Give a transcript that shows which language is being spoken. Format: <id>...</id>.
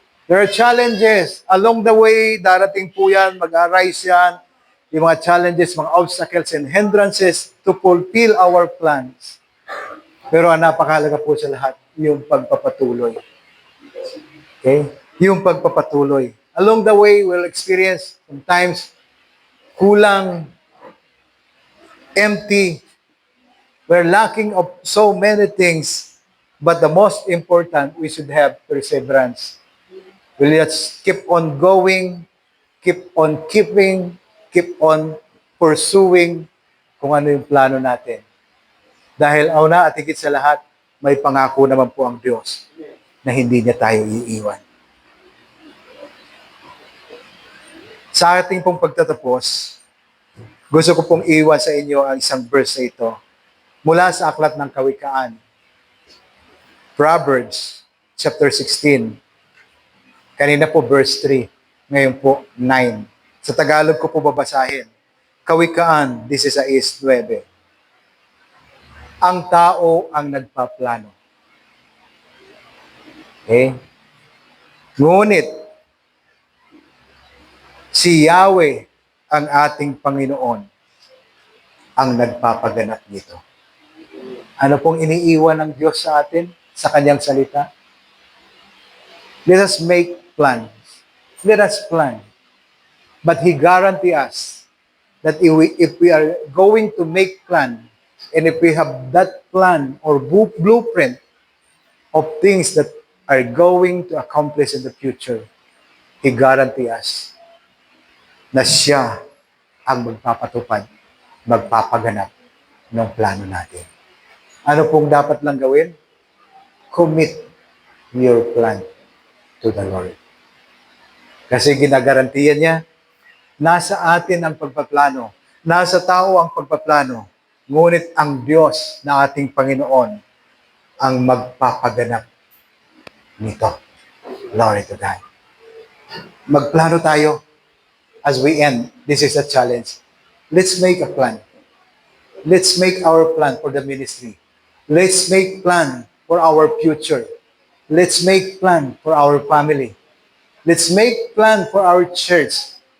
<en>There are challenges. Along the way,</en> <tl>darating po yan, mag-arise yan,</tl> <en>yung mga challenges, mga obstacles and hindrances to fulfill our plans.</en> <tl>Pero ang napakahalaga po sa lahat, yung pagpapatuloy. Okay? Yung pagpapatuloy.</tl> <en>Along the way, we'll experience sometimes kulang, empty. We're lacking of so many things. But the most important, we should have perseverance. We'll just keep on going, keep on keeping, keep on pursuing</en> <tl>kung ano yung plano natin. Dahil una at higit sa lahat, may pangako naman po ang Diyos na hindi niya tayo iiwan. Sa ating pong pagtatapos, gusto ko pong iwan sa inyo ang isang verse na ito mula sa Aklat ng Kawikaan.</tl> <en>Proverbs chapter 16.</en> <tl>Kanina po</tl> <en>verse 3.</en> <tl>Ngayon po 9. Sa Tagalog ko po babasahin. Kawikaan 16:9. Ang tao ang nagpaplano. Okay? Ngunit, si Yahweh, ang ating Panginoon, ang nagpapaganap nito. Ano pong iniiwan ng Diyos sa atin sa kanyang salita?</tl> <en>Let us make plans. Let us plan. But He guarantee us that if we are going to make plan, and if we have that plan or blueprint of things that are going to accomplish in the future, He guarantee us</en> <tl>na siya ang magpapatupad, magpapaganap ng plano natin. Ano pong dapat lang gawin?</tl> <en>Commit your plan to the Lord.</en> <tl>Kasi ginagarantiyan niya, nasa atin ang pagpaplano, nasa tao ang pagpaplano, ngunit ang Diyos na ating Panginoon ang magpapaganap nito.</tl> <en>Glory to God.</en> <tl>Magplano tayo.</tl> <en>As we end, this is a challenge. Let's make a plan. Let's make our plan for the ministry. Let's make plan for our future. Let's make plan for our family. Let's make plan for our church.</en>